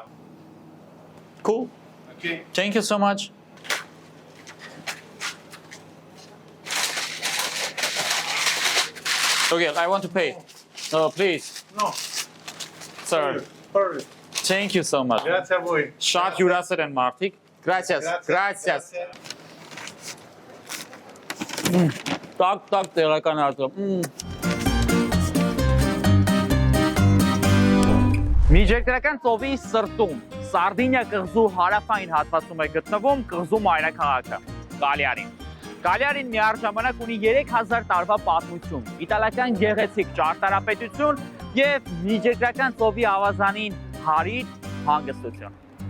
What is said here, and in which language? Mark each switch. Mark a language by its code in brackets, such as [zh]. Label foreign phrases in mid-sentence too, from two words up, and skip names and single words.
[en] Cool. Okay. Thank you so much. Okay, I want to pay. Please. No. Sir. Perfect. Thank you so much. [it] Grazie a voi. [hy] Շատ հյուրասեր են մարդիկ։ [es] Gracias. Gracias. [hy] Так, տեղական արտը։ Միջերկրական ծովի սրտում, Սարդինիա կղզու հարավային հատվածում է գտնվում կղզու մայրաքաղաքը՝ Կալիարին։ Կալիարին միառժամանակ ունի 3000 տարվա պատմություն, իտալական գեղեցիկ ճարտարապետություն եւ միջերկրական ծովի ավազանին հարիր հանգստություն։